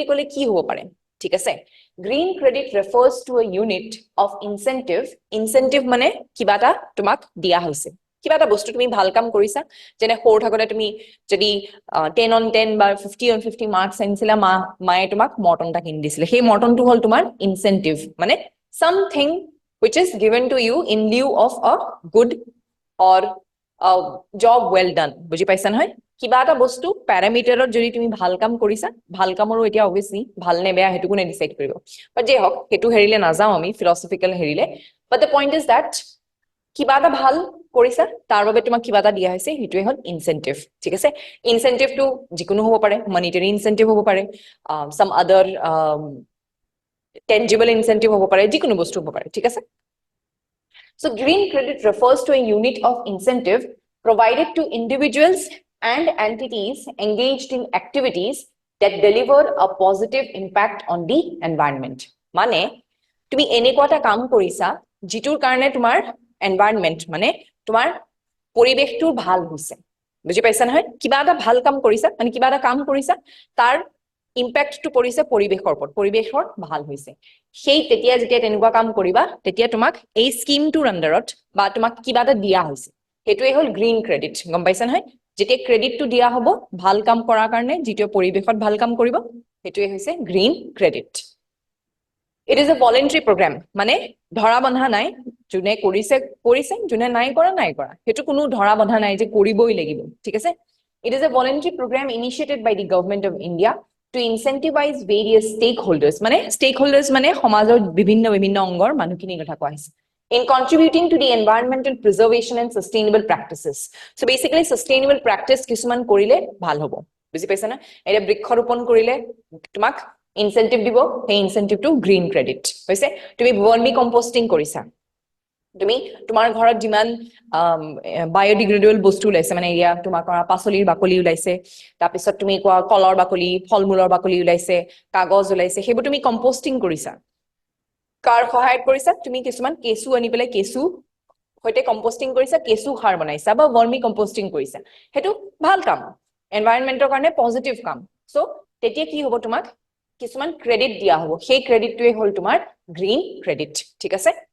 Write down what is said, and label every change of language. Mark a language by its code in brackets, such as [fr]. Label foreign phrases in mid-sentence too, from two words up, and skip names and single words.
[as] ক'লে কি হ'ব পাৰে ঠিক আছে [en] green credit refers to a unit of incentive [as] মানে কিবা এটা তোমাক দিয়া হৈছে কিবা এটা বস্তু তুমি ভাল কাম কৰিছা যেনে সৰু থাকোতে তুমি যদি 10 [en] on 10 [as] বা 50 on 50 মাৰ্কস আনিছিলা মায়ে তোমাক মৰ্টন এটা কিনি দিছিলে সেই মৰ্টনটো হল তোমাৰ ইনসেন্টিভ মানে [en] something which is given to you in lieu of a good or a job well done [as] বুজি পাইছা নহয় কিবা এটা বস্তু প্যাৰামিটাৰত যদি তুমি ভাল কাম কৰিছা ভাল কামৰো এতিয়া obviously ভাল নে বেয়া হেতু কোনে ডিসাইড কৰিব বাট যে হক হেতু হেৰিলে নাযাও আমি ফিলসফিক্যাল হেৰিলে [en] but the point is that [as] কিবা এটা ভাল কৰিছা তাৰ বাবে তোমাক কিবা এটা দিয়া হৈছে হেতুৱে হল ইনসেন্টিভ ঠিক আছে ইনসেন্টিভটো যিকোনো হ'ব পাৰে [en] monetary incentive [as] হ'ব পাৰে [en] some other tangible incentive [as] হ'ব পাৰে যিকোনো বস্তু হ'ব পাৰে ঠিক আছে [en] so green credit refers to a unit of incentive provided to individuals and entities engaged in activities that deliver a positive impact on the environment [as] মানে তুমি এনেকুৱা এটা কাম কৰিছা যিটোৰ কাৰণে তোমাৰ এনভায়ৰনমেন্ট মানে তোমাৰ পৰিবেশটো ভাল হৈছে বুজি পাইছা নহয় কিবা এটা ভাল কাম কৰিছা মানে কিবা এটা কাম কৰিছা তাৰ ইম্প্যাক্টটো পৰিছে পৰিবেশৰ ওপৰত পৰিবেশৰ ভাল হৈছে সেই তেতিয়া যেতিয়া তেনেকুৱা কাম কৰিবা তেতিয়া তোমাক এই স্কিমটোৰ আন্ডাৰত বা তোমাক কিবা এটা দিয়া হৈছে হেতুৱে হল [en] green credit [as] গম পাইছা নহয় যেতিয়া ক্ৰেডিটটো দিয়া হ'ব ভাল কাম কৰাৰ কাৰণে যেটো পৰিবেশত ভাল কাম কৰিব হেতুৱে হৈছে [en] green credit It is a voluntary program [as] মানে ধৰা বন্ধা নাই যোনে কৰিছে যোনে নাই কৰা হেতু কোনো ধৰা বন্ধা নাই যে কৰিবই লাগিব ঠিক আছে [en] It is a voluntary program initiated by the government of India to incentivize various [as] stakeholders মানে সমাজৰ বিভিন্ন অংগৰ মানুহখিনি কথা কোৱা হৈছে [en] in contributing to the environmental preservation and sustainable practices so basically sustainable practice [as] কিছুমান কৰিলে ভাল হ'ব বুজি পাইছা না এটা বৃক্ষৰোপণ কৰিলে তোমাক ইনসেন্টিভ দিব সেই ইনসেন্টিভটো [en] green credit [as] হৈছে তুমি [en] vermi composting [as] কৰিছা তুমি তোমাৰ ঘৰত যিমান বায়োডিগ্ৰেডেবল বস্তু ওলাইছে মানে ইয়া তোমাৰ কৰা পাচলিৰ বাকলি ওলাইছে তাৰ পিছত তুমি কোৱা কলৰ বাকলি ফলমূলৰ বাকলি ওলাইছে কাগজ ওলাইছে হেবোৰ তুমি কম্পোষ্টিং কৰিছা কাৰ সহায়ত কৰিছা তুমি কিছুমান কেঁচু আনি পেলাই কেঁচু হয়তে কম্পোষ্টিং কৰিছা কেঁচু সাৰ বনাইছা বা [en] vermi composting [as] কৰিছা হেতু ভাল কাম এনভায়ৰনমেন্টৰ কাৰণে পজিটিভ কাম সো তেতিয়া কি হ'ব তোমাক কিছুমান ক্ৰেডিট দিয়া হ'ব সেই ক্ৰেডিটটোৱে হল তোমাৰ [en] green credit [as] ঠিক আছে